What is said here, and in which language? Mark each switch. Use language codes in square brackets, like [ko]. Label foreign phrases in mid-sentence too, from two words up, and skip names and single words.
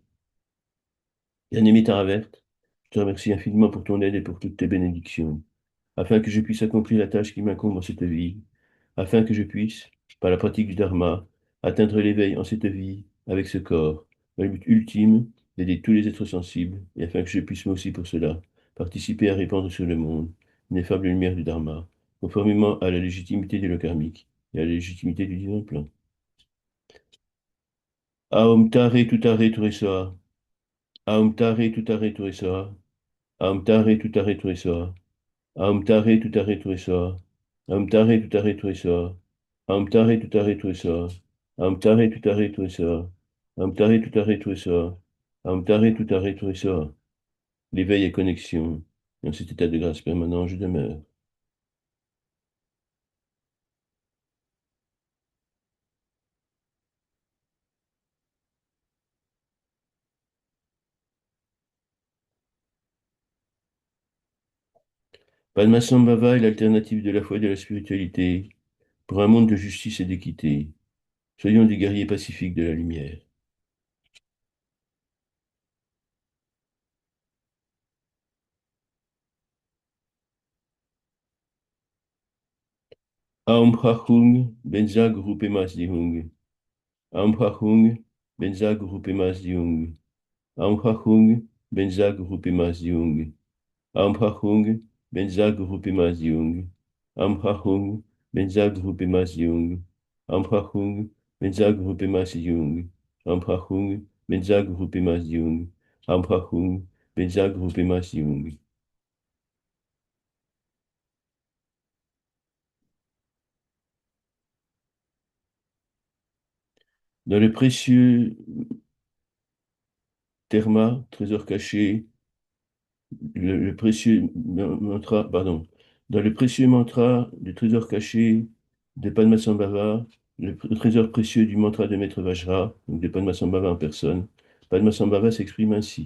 [fr] Bien-aimé Taraverte, je te remercie infiniment pour ton aide et pour toutes tes bénédictions, afin que je puisse accomplir la tâche qui m'incombe en cette vie, afin que je puisse, par la pratique du Dharma, atteindre l'éveil en cette vie avec ce corps, dans le but ultime d'aider tous les êtres sensibles, et afin que je puisse moi aussi pour cela participer à répandre sur le monde l'ineffable lumière du Dharma, conformément à la légitimité de le karmique et à la légitimité du divin plan. [sa] ॐ तारे तुतारे तुरेसोआ, ॐ तारे तुतारे तुरेसोआ, ॐ तारे तुतारे तुरेसोआ, ॐ तारे तुतारे तुरेसोआ, ॐ तारे तुतारे तुरेसोआ, ॐ तारे तुतारे तुरेसोआ, ॐ तारे तुतारे तुरेसोआ, ॐ तारे तुतारे तुरेसोआ, ॐ तारे तुतारे तुरेसोआ. [fr] L'éveil et connexion, dans cet état de grâce permanent, je demeure. Padmasambhava est l'alternative de la foi et de la spiritualité pour un monde de justice et d'équité. Soyons des guerriers pacifiques de la lumière. [sa] ॐ प्रचुङ्, बेन्ज़ा गुरु पेमस् दिहुङ्. ॐ प्रचुङ्, बेन्ज़ा गुरु पेमस् दिहुङ्. ॐ प्रचुङ्, बेन्ज़ा गुरु पेमस् दिहुङ्. ॐ प्रचुङ्, बेन्ज़ा गुरु पेमस् दिहुङ्. ॐ प्रचुङ्, बेन्ज़ा गुरु पेमस् दिहुङ्. ॐ प्रचुङ्, बेन्ज़ा गुरु पेमस् दिहुङ्. ॐ प्रचुङ्, बेन्ज़ा गुरु पेमस् दिहुङ्। ॐ प्रचुङ्, बेन्ज़ा गुरु पेमस् दिहुङ्. [fr] Dans le précieux Terma, trésor caché, le précieux mantra, pardon, dans le précieux mantra du trésor caché de Padmasambhava, le trésor précieux du mantra de Maître Vajra, donc de Padmasambhava en personne, Padmasambhava s'exprime ainsi.